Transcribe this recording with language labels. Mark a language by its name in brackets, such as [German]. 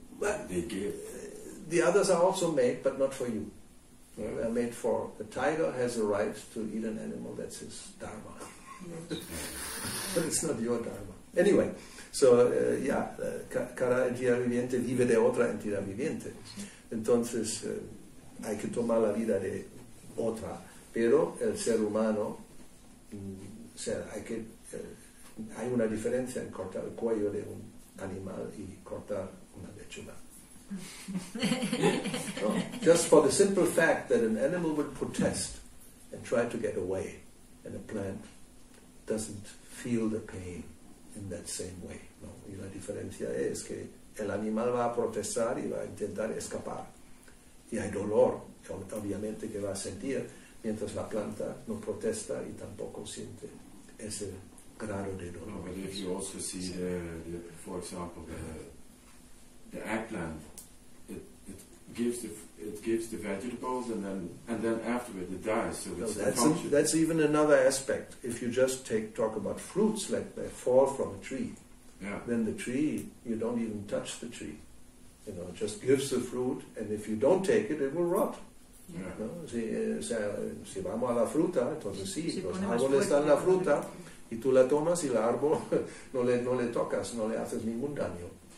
[English] But They give. the others are also made, but not for you. No, they're made for, the tiger has a right to eat an animal, that's his dharma. But it's not your dharma. [Spanish] Anyway, so, cada entidad viviente vive de otra entidad viviente. Entonces, hay que tomar la vida de otra, pero el ser humano, o sea, hay una diferencia en cortar el cuello de un animal y cortar una lechuga. [English] No, just for the simple fact that an animal will protest and try to get away, and a plant doesn't feel the pain in that same way. [Spanish] No? Y la diferencia es que el animal va a protestar y va a intentar escapar. Y hay dolor, obviamente, que va a sentir, mientras la planta no protesta y tampoco siente ese grado de dolor. [English] No, but if you also see for example, the eggplant, it gives the vegetables and then afterward it dies. So it's the function. That's even another aspect. If you just talk about fruits, like they fall from a tree, then the tree, you don't even touch the tree. You know, it just gives the fruit, and if you don't take it, it will rot. Yeah. [Spanish] ¿No? Si vamos a la fruta, entonces sí, los árboles dan la fruta y tú la tomas y el árbol no le tocas, no le haces ningún daño.